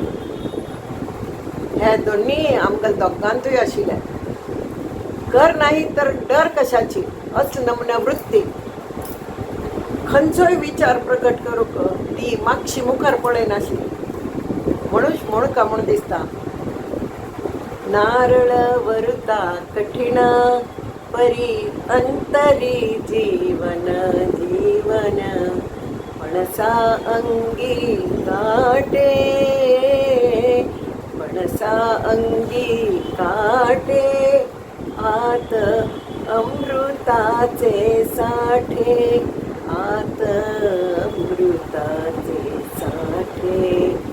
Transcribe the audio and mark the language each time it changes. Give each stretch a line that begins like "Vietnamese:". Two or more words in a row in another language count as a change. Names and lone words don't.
Konkani: हे दोन्ही आमकां दोगांतूय आशिल्ले.
Marathi: कर नाही तर डर कशाची असले नमुन्या वृत्ती.
Konkani: खंयचोय विचार प्रकट करूंक ती मागशी मुखार पळयनाशिल्ली. म्हणून का म्हूण दिसता.
Marathi: नारळ वरुता कठीण परी अंतरी जीवन जीवन, पणसा अंगी काटे पणसा अंगी काटे, आत अमृताचे साठे आत अमृताचे साठे.